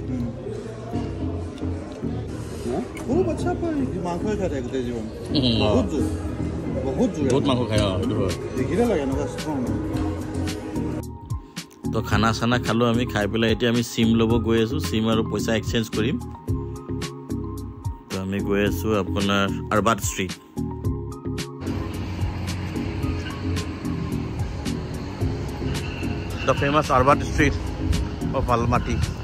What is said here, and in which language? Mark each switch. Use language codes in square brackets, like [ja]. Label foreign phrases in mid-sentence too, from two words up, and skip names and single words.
[hi] खूब अच्छा मांस खाते हैं जीवन बहुत मांस खाए देखिए लगे ना [as] তো খানা চানা খালোঁ আমি খাই পেলাই এতিয়া আমি চিম ল'ব গৈ আছোঁ চিম আৰু পইচা এক্সচেঞ্জ কৰিম তো আমি গৈ আছোঁ আপোনাৰ আৰবাট ষ্ট্ৰীট [en] the famous Arbat Street of Almaty